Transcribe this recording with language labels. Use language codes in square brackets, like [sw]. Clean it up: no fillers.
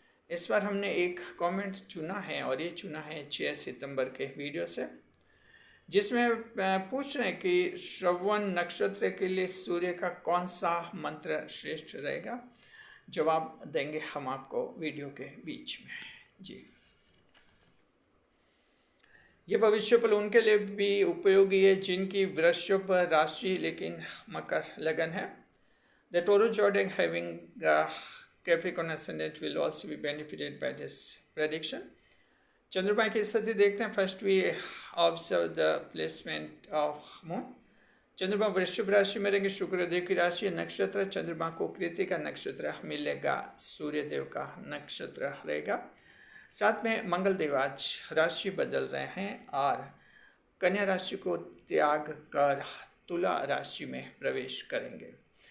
[hi] इस बार हमने एक कमेंट चुना है, और ये चुना है 6 सितंबर के वीडियो से, जिसमें पूछ रहे हैं कि श्रवण नक्षत्र के लिए सूर्य का कौन सा मंत्र श्रेष्ठ रहेगा। जवाब देंगे हम आपको वीडियो के बीच में। जी, ये भविष्यफल उनके लिए भी उपयोगी है जिनकी वृषभ राशि लेकिन मकर लगन है। [en] The Taurus zodiac having Capricorn ascendant will also be benefited by this prediction. [hi] चंद्रमा की स्थिति देखते हैं। [en] First we observe the placement of moon. [hi] चंद्रमा वृषभ राशि में रहेंगे, शुक्रदेव की राशि नक्षत्र, चंद्रमा को कृतिका नक्षत्र मिलेगा, सूर्यदेव का नक्षत्र रहेगा। साथ में मंगल देव आज राशि बदल रहे हैं और कन्या राशि को त्याग कर तुला राशि में प्रवेश करेंगे।